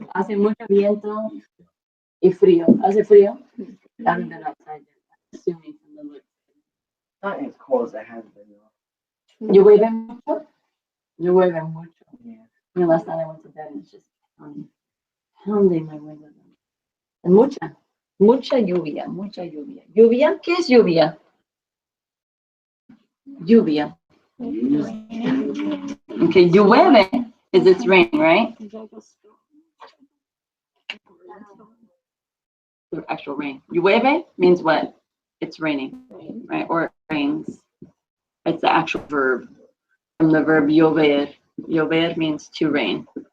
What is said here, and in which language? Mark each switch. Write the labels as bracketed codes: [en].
[es] Hace mucho viento y frío. Hace frío. [en] I haven't been outside yet. Assuming from the look. Not as cold as I have been though. [es] Llueve mucho. Llueve mucho. [en] Yeah. You know, last night I went to bed and it's just pounding my window. [es] And mucha lluvia, mucha lluvia. ¿Lluvia? ¿Qué es lluvia? Lluvia. [en] Okay, llueve is it's rain, right? The actual rain. Llueve means what? It's raining, right? Or it rains. It's the actual verb. From the verb llover. Llover means to rain.